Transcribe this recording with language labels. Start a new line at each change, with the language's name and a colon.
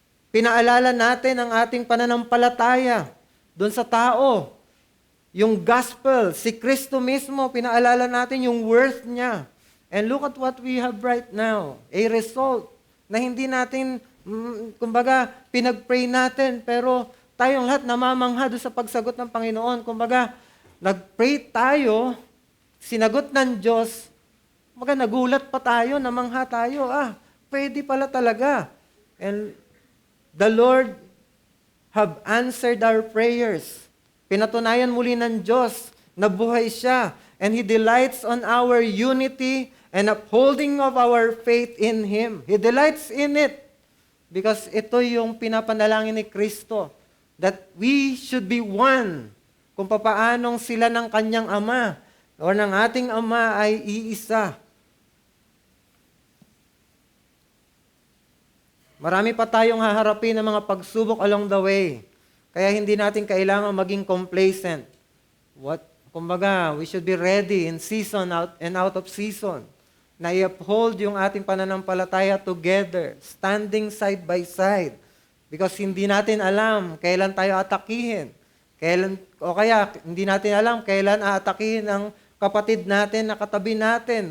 Filipino: Pinaalala natin ang ating pananampalataya doon sa tao. Yung gospel, si Kristo mismo, pinaalala natin yung worth niya.
English: And look at what we have right now. A result
Filipino: na hindi natin, kumbaga, pinag-pray natin, pero tayong lahat namamangha doon sa pagsagot ng Panginoon. Kumbaga, nag-pray tayo, sinagot ng Diyos, kumbaga, nagulat pa tayo, namangha tayo. Pwede pala talaga.
English: And the Lord have answered our prayers.
Filipino: Pinatunayan muli ng Diyos na buhay siya.
English: And He delights on our unity and upholding of our faith in Him. He delights in it. Because
Filipino: ito yung pinapanalangin ni Kristo.
English: That we should be one.
Filipino: Kung papaanong sila ng kanyang Ama o ng ating Ama ay iisa. Marami pa tayong haharapin ng mga pagsubok
English: along the way.
Filipino: Kaya hindi natin kailangan maging complacent. Kumbaga,
English: we should be ready in season and out of season.
Filipino: Na i-uphold yung ating pananampalataya
English: together, standing side by side. Because
Filipino: hindi natin alam kailan tayo atakihin. O kaya, hindi natin alam kailan aatakihin ang kapatid natin na katabi natin.